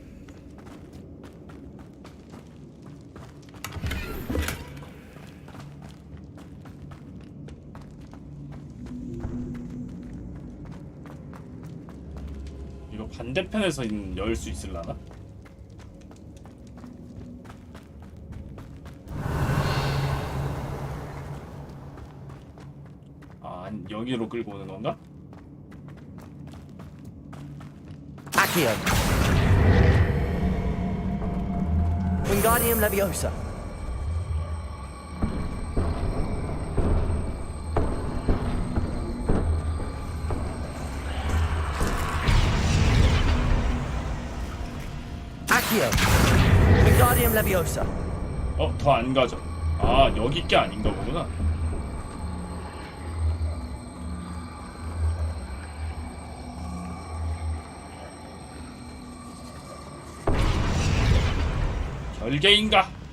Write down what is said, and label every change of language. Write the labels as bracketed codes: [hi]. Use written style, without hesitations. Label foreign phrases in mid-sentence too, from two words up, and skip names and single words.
[ko] 이거 반대편에서 열 수 있을라나? 아, 여기로 끌고 오는 건가? [la] Accio. Wingardium Leviosa. Accio. Wingardium Leviosa. [ko] 더 안 가죠. 아, 여기 게 아닌가 보구나. 별개인가?